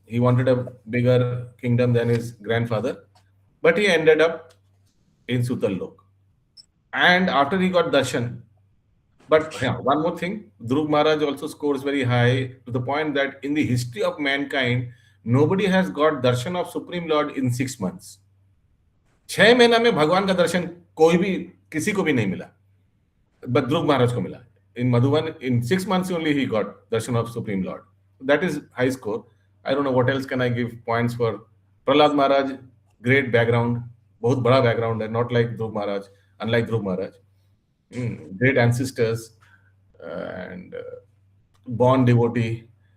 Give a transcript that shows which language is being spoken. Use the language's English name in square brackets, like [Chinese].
[English] He wanted a bigger kingdom than his grandfather. But he ended up in Sutal Lok. And after he got darshan, but yeah, one more thing, Dhruv Maharaj also scores very high to the point that in the history of mankind, nobody has got darshan of Supreme Lord in 6 months. [Hindi] 6 महीना में भगवान का दर्शन कोई भी किसी को भी नहीं मिला, [English] but [Hindi] Dhruv Maharaj को मिला. [English] In Madhuban, in 6 months only he got darshan of Supreme Lord. That is high score. I don't know what else can I give points for. Prahlad Maharaj, great background, [Hindi] बहुत बड़ा background है, [English] not like Dhruv Maharaj, unlike Dhruv Maharaj. Great ancestors and born devotee.